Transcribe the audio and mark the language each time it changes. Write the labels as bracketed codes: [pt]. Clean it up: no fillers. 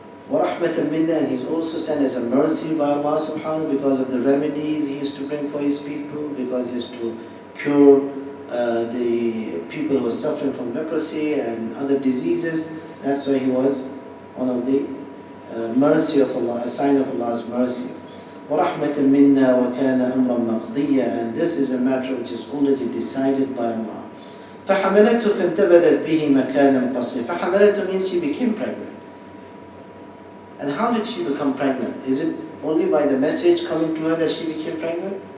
[ar] وَرَحْمَةً مِنَّا, [en] and he's also sent as a mercy by Allah subhanahu wa ta'ala because of the remedies he used to bring for his people, because he used to cure the people who were suffering from leprosy and other diseases. That's why he was one of the mercy of Allah, a sign of Allah's mercy. [ar] وَرَحْمَةً مِنَّا وَكَانَ أَمْرًا مَقْضِيًّا, [en] and this is a matter which is already decided by Allah. [ar] فحملته فانتبذت به مكانا قصيا. فحملته [en] means she became pregnant. And how did she become pregnant? Is it only by the message coming to her that she became pregnant?